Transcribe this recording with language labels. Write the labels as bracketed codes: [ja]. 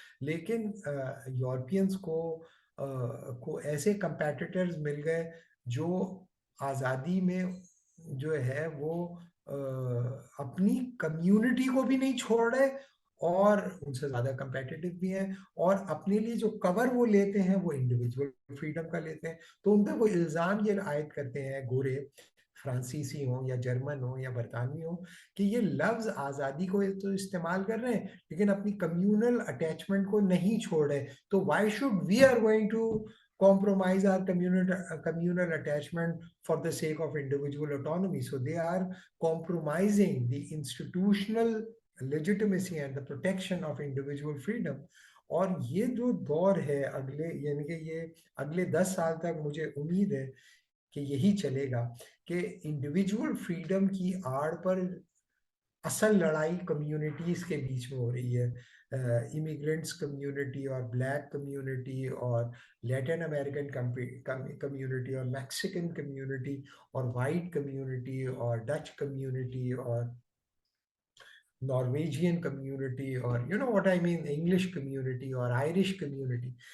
[ur] لیکن یورپینز کو ایسے کمپیٹیٹرز مل گئے جو آزادی میں جو ہے وہ اپنی کمیونٹی کو بھی نہیں چھوڑ رہے اور ان سے زیادہ کمپیٹیٹیو بھی ہیں، اور اپنے لیے جو کور وہ لیتے ہیں وہ انڈیویجول فریڈم کا لیتے ہیں. تو ان پہ وہ الزام یہ عائد کرتے ہیں گورے، فرانسیسی ہوں یا جرمن ہوں یا برطانوی ہوں، کہ یہ لفظ آزادی کو تو استعمال کر رہے ہیں لیکن اپنی کمیونل اٹیچمنٹ کو نہیں چھوڑ رہے. [en] تو why should we are going to compromise our communal attachment for the sake of individual autonomy? So they are compromising the institutional legitimacy and the protection of individual freedom. [ur] اور یہ جو دور ہے اگلے، یعنی کہ یہ اگلے 10 سال تک مجھے امید ہے کہ یہی چلے گا کہ انڈیویجول فریڈم کی آڑ پر اصل لڑائی کمیونٹیز کے بیچ میں ہو رہی ہے. امیگرنٹس کمیونٹی اور بلیک کمیونٹی اور لیٹن امریکن کمیونٹی اور میکسیکن کمیونٹی اور وائٹ کمیونٹی اور ڈچ کمیونٹی اور نارویجین کمیونٹی اور [en] what I mean [ur] English community اور آئرش کمیونٹی.